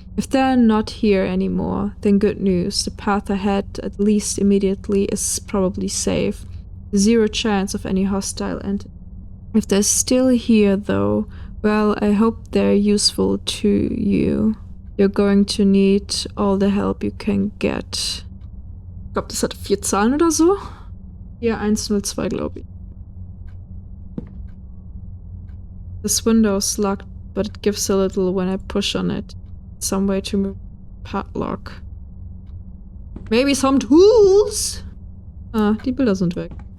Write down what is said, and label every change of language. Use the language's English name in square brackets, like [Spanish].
[English] If they're not here anymore, then good news. The path ahead, at least immediately, is probably safe. Zero chance of any hostile entity. If they're still here though, well, I hope they're useful to you. You're going to need all the help you can get. [German] Ich glaube, das hat 4 Zahlen oder so. Hier 102, glaube ich. [English] This window is locked, but it gives a little when I push on it. Some way to move padlock. Maybe some tools? [German] Ah, die Bilder sind weg.